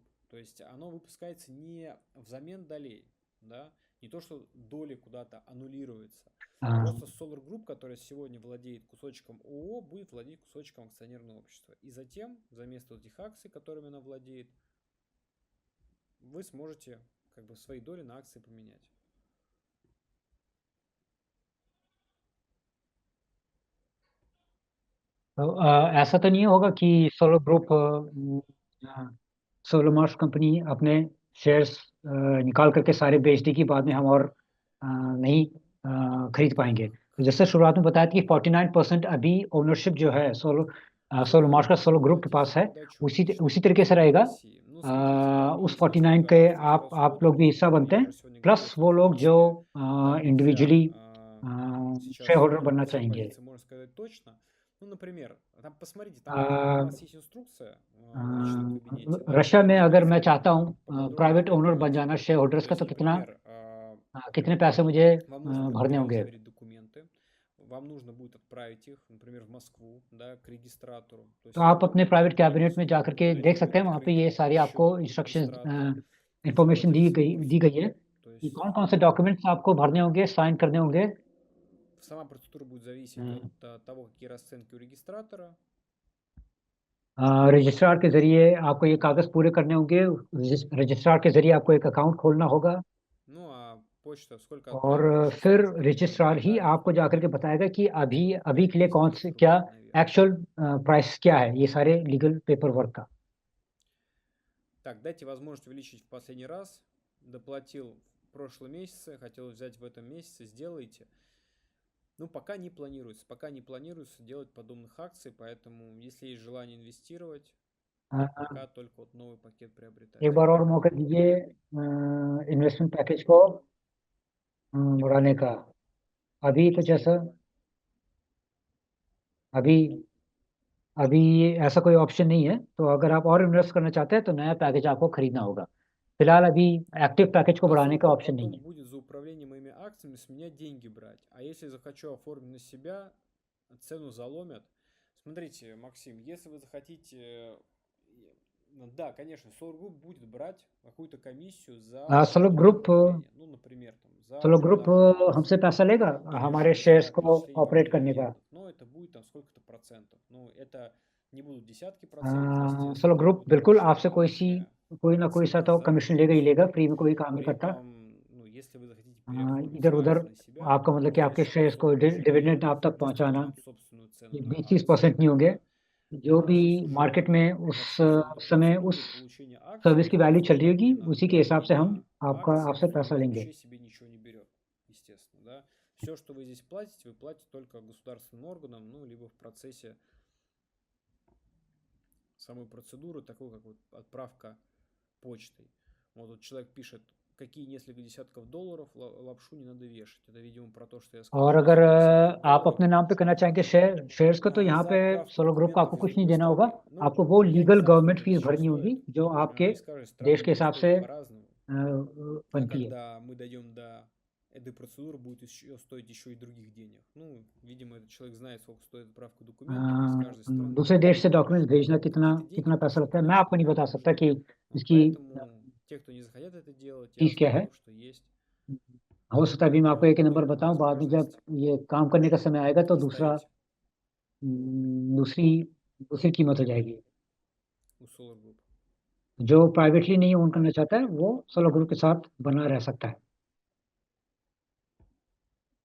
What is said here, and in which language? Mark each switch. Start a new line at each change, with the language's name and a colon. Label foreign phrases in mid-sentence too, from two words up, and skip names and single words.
Russian: То есть оно выпускается не взамен долей, да, не то, что доли куда-то аннулируются. А, Просто Solar Group, которая сегодня владеет кусочком ООО, будет владеть кусочком акционерного общества. И затем, вместо этих акций, которыми она владеет, вы сможете как бы свои доли на акции поменять.
Hindi: तो ऐसा तो नहीं होगा कि सोलो ग्रुप सोलो मार्स कंपनी अपने शेयर्स निकाल करके सारे बेच देगी, बाद में हम और नहीं खरीद पाएंगे। तो जैसे शुरुआत में बताया था कि 49% अभी ओनरशिप जो है सोलो मार्स का सोलो ग्रुप के पास है, उसी तरीके से रहेगा।
Russian: Ну, смотрите, там
Hindi: उस
Russian: есть
Hindi: 49
Russian: несколько
Hindi: के
Russian: разных
Hindi: आप
Russian: подходов.
Hindi: लोग भी हिस्सा बनते
Russian: Я
Hindi: हैं,
Russian: же сегодня
Hindi: प्लस
Russian: говорил, что
Hindi: वो
Russian: в
Hindi: लोग
Russian: том
Hindi: जो
Russian: числе там нельзя
Hindi: इंडिविजुअली
Russian: сейчас
English: share holder
Russian: прям
Hindi: बनना
Russian: все
Hindi: चाहेंगे।
Russian: позиции можно сказать точно. Ну, например, там посмотрите, там у нас есть инструкция в личном кабинете, да,
Hindi: रशिया में
Russian: где
Hindi: अगर मैं
Russian: конкретно
Hindi: चाहता हूँ
Russian: поподробнее
English: private owner
Hindi: बन
Russian: регламентировано.
English: जाना share holders
Russian: То
Hindi: का,
Russian: есть,
Hindi: तो कितना
Russian: например,
Hindi: कितने पैसे मुझे
Russian: вам нужно будет
Hindi: भरने होंगे?
Russian: перезаверить документы, вам нужно будет отправить их, например, в Москву, да, к регистратору. То
Hindi: तो
Russian: есть
Hindi: आप अपने
English: private cabinet
Hindi: में जा
Russian: вам
Hindi: करके
Russian: нужно
Hindi: देख
Russian: будет
Hindi: सकते हैं, वहाँ पे
Russian: открыть
Hindi: ये सारी आपको
Russian: счет у
Hindi: इंस्ट्रक्शंस
Russian: регистратора и
Hindi: इंफॉर्मेशन
Russian: заплатить всю
Hindi: दी गई है
Russian: То
Hindi: कि
Russian: есть
Hindi: कौन कौन से डॉक्यूमेंट्स आपको भरने होंगे, साइन करने होंगे।
Russian: сама процедура будет зависеть от того, какие расценки у регистратора.
Hindi: रजिस्ट्रार के जरिए आपको ये कागज पूरे करने होंगे, रजिस्ट्रार के जरिए आपको एक अकाउंट खोलना होगा,
Russian: Ну, а почта сколько
Hindi: और
Russian: отправит регистратор,
Hindi: फिर
Russian: столько и
Hindi: रजिस्ट्रार ही
Russian: отправит
Hindi: आपको
Russian: вам,
Hindi: जाकर के
Russian: наверное,
Hindi: बताएगा कि अभी अभी के लिए
Russian: 5-10
Hindi: कौन
Russian: тысяч
Hindi: से क्या
Russian: рублей, наверное.
English: actual price
Hindi: क्या है, ये सारे
English: legal paper work
Hindi: का।
Russian: Так, дайте возможность увеличить в последний раз. Доплатил в прошлом месяце, хотел взять в этом месяце, сделайте. Ну, пока не планируется делать подобных акций, поэтому если есть желание инвестировать, пока только вот новый пакет приобретать.
Hindi: एक बार और मौका दीजिए
English: investment package
Hindi: को बढ़ाने का। अभी कुछ ऐसा अभी अभी ऐसा कोई ऑप्शन नहीं है, तो अगर आप और इन्वेस्ट करना चाहते हैं तो नया पैकेज आपको खरीदना होगा। फिलहाल अभी
English: active package
Hindi: को बढ़ाने का
Russian: Поскольку
Hindi: ऑप्शन नहीं
Russian: потом
Hindi: है।
Russian: будет за управление моими акциями с меня деньги брать. А если захочу оформить на себя, цену заломят. Смотрите, Максим, если вы захотите... Да, конечно, Solar Group будет брать какую-то комиссию за
Hindi: सोलो
Russian: подобное
Hindi: ग्रुप
Russian: управление. Ну, например, там, за
Hindi: सोलो ग्रुप
Russian: продажу
Hindi: हमसे
Russian: акций
Hindi: पैसा लेगा
Russian: или
Hindi: हमारे
Russian: же
Hindi: शेयर्स
Russian: за
Hindi: को
Russian: перечисление вам
Hindi: ऑपरेट करने का।
Russian: дивидендов. Но это будет там сколько-то процентов. Ну, это не будут десятки процентов,
Hindi: सोलो
Russian: естественно,
Hindi: ग्रुप
Russian: будет
Hindi: बिल्कुल
Russian: очень
Hindi: आपसे कोई ना कोई सा
Russian: цена
Hindi: तो
Russian: за
Hindi: कमीशन लेगा ही
Russian: участие.
Hindi: लेगा, फ्री में कोई काम नहीं
Russian: При
Hindi: करता।
Russian: этом, ну, если вы захотите переоформить
Hindi: इधर
Russian: свои
Hindi: उधर
Russian: акции на себя,
Hindi: आपका मतलब कि आपके
Russian: естественно,
Hindi: शेयर्स को
Russian: Solar уже
Hindi: डिविडेंड
Russian: не
Hindi: आप तक पहुंचाना
Russian: установит собственную цену
Hindi: ये
Russian: на 20-30% акции.
Hindi: नहीं होंगे। जो भी
Russian: Здесь
Hindi: मार्केट
Russian: уже
Hindi: में उस
Russian: в обсуждении
Hindi: समय उस
Russian: процедуры получения акций
Hindi: सर्विस की वैल्यू चल रही होगी,
Russian: именно
Hindi: उसी के हिसाब से हम
Russian: доверие акциям
Hindi: आपसे पैसा
Russian: Solar
Hindi: लेंगे।
Russian: вообще себе ничего не берет, естественно, да. Все, что вы здесь платите, вы платите только государственным органам, ну, либо в процессе самой процедуры, такой как вот отправка почтой. Вот человек пишет, какие несколько десятков долларов, лапшу не надо вешать. Это, видимо, про то, что я сказал.
Hindi: और
Russian: что
Hindi: अगर
Russian: несколько десятков
Hindi: आप
Russian: долларов
Hindi: अपने नाम पे करना चाहेंगे शेयर्स को, तो यहाँ
Russian: за
Hindi: पे
Russian: отправку
Hindi: सोलो ग्रुप को आपको
Russian: документов из
Hindi: कुछ नहीं
Russian: другой
Hindi: देना होगा।
Russian: страны. Ну,
Hindi: आपको वो
Russian: я не
Hindi: लीगल
Russian: знаю,
Hindi: गवर्नमेंट
Russian: сколько это
Hindi: फीस
Russian: сейчас
Hindi: भरनी होगी
Russian: стоит.
Hindi: जो आपके
Russian: Из каждой
Hindi: देश
Russian: страны
Hindi: के
Russian: будет
Hindi: हिसाब से
Russian: стоить по-разному. А
Hindi: बनती है।
Russian: когда мы дойдем до этой процедуры, будет еще стоить еще и других денег. Ну, видимо, этот человек знает, сколько стоит отправка документов из каждой страны.
Hindi: दूसरे देश से डॉक्यूमेंट्स भेजना कितना
Russian: Какие-то деньги
Hindi: कितना पैसा लगता है, मैं
Russian: конечно,
Hindi: आपको नहीं बता
Russian: придут
Hindi: सकता
Russian: уже.
Hindi: कि
Russian: Вот
Hindi: इसकी
Russian: поэтому те, кто не захотят это делать, я
Hindi: फीस क्या है।
Russian: оставлю, что есть.
Hindi: हो सकता है अभी मैं आपको एक ही नंबर
Russian: Только
Hindi: बताऊं, बाद में जब
Russian: возможность
Hindi: ये काम करने का समय आएगा तो
Russian: оставить
Hindi: दूसरी दूसरी कीमत हो जाएगी।
Russian: у Solar Group.
Hindi: जो प्राइवेटली नहीं ओन करना चाहता है वो सोलो ग्रुप के साथ बना रह सकता है।